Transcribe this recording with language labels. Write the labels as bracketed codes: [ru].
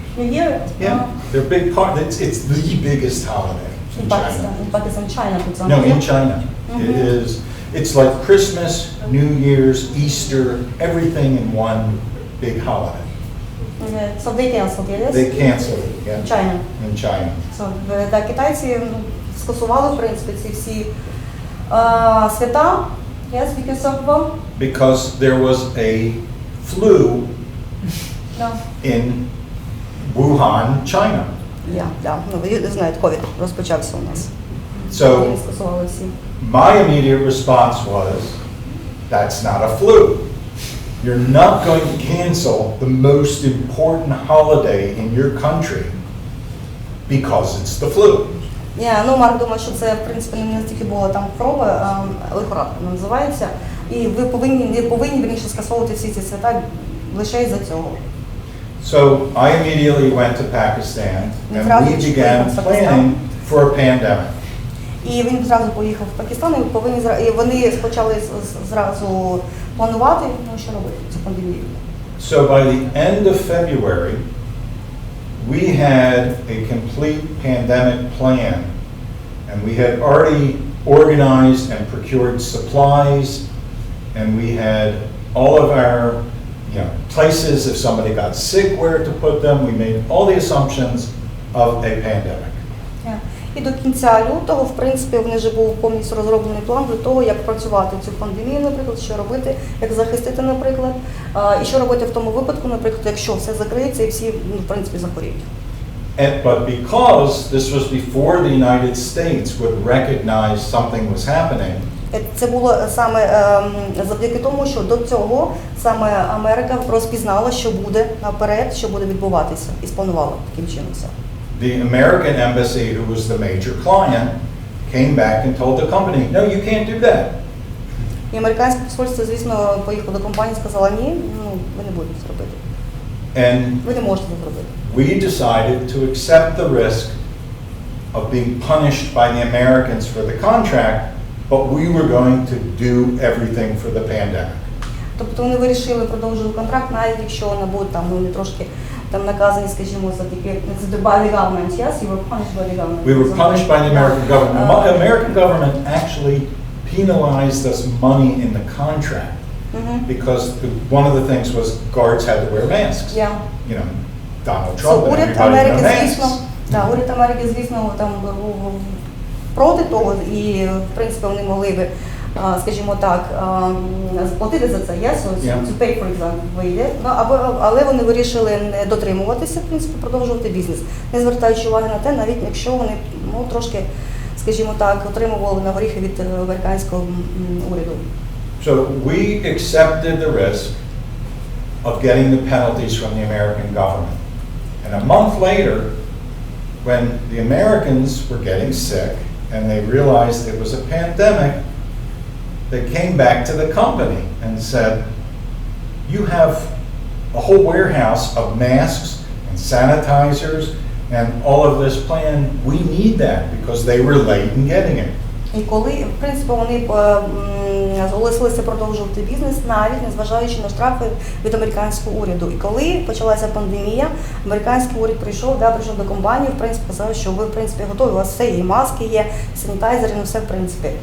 [en] New Year? Yeah, they're big part. It's the biggest holiday in China. In Pakistan, China, for example. No, in China. It is. It's like Christmas, New Year's, Easter, everything in one big holiday. So they canceled it, yes? They canceled it, yeah. China. In China. [uk] So, так, китайці скасували, в принципі, ці всі свята, [en] yes, because of... Because there was a flu in Wuhan, China. [uk] Ну, ви знаєте, ковід розпочався у нас. [en] So, my immediate response was, that's not a flu. You're not going to cancel the most important holiday in your country because it's the flu. [uk] Ну, Марк думає, що це, в принципі, не тільки була там хвороба, лихорадка називається, і ви не повинні більше скасовувати всі ці свята лише із-за цього. [en] So, I immediately went to Pakistan and we began planning for a pandemic. [uk] І він зразу поїхав в Пакистан, і вони почали зразу планувати, що робити цю пандемію. [en] So by the end of February, we had a complete pandemic plan, and we had already organized and procured supplies, and we had all of our places, if somebody got sick, where to put them. We made all the assumptions of a pandemic. [uk] І до кінця лютого, в принципі, в них вже був повністю розроблений план для того, як працювати цю пандемію, наприклад, що робити, як захистити, наприклад, і що робити в тому випадку, наприклад, якщо все закриється і всі, в принципі, захворіють. [en] But because this was before the United States would recognize something was happening, [uk] це було саме завдяки тому, що до цього саме Америка розпізнала, що буде наперед, що буде відбуватися, і спланувала таким чином все. [en] The American embassy, who was the major client, came back and told the company, no, you can't do that. [uk] І американське посольство, звісно, поїхало до компанії і сказало, ні, ви не будете це робити. Ви не можете це зробити. [en] We decided to accept the risk of being punished by the Americans for the contract, but we were going to do everything for the pandemic. [uk] Тобто вони вирішили продовжувати контракт, навіть якщо вони будуть там, вони трошки там наказані, скажімо, за такі, [en] by the government, yes? You were punished by the government. We were punished by the American government. The American government actually penalized us money in the contract because one of the things was guards had to wear masks. Yeah. You know, Donald Trump and [uk] уряд [en] everybody [uk] Америки, [en] wore [uk] звісно, [en] masks. [uk] уряд Америки, звісно, там був проти того, і, в принципі, вони могли би, скажімо так, сплатити за це, [en] to pay, for example, [uk] вийде, але вони вирішили не дотримуватися, в принципі, продовжувати бізнес, не звертаючи уваги на те, навіть якщо вони трошки, скажімо так, отримували на горіхи від американського уряду. [en] So we accepted the risk of getting the penalties from the American government. And a month later, when the Americans were getting sick and they realized it was a pandemic, that came back to the company and said, you have a whole warehouse of masks and sanitizers and all of this plan. We need that because they were late in getting it. [uk] І коли, в принципі, вони зголосилися продовжувати бізнес, навіть незважаючи на штрафи від американського уряду. І коли почалася пандемія, американський уряд прийшов до компанії, в принципі, сказав, що ви, в принципі, готові, у вас все є, і маски є, санітайзери, ну все, в принципі.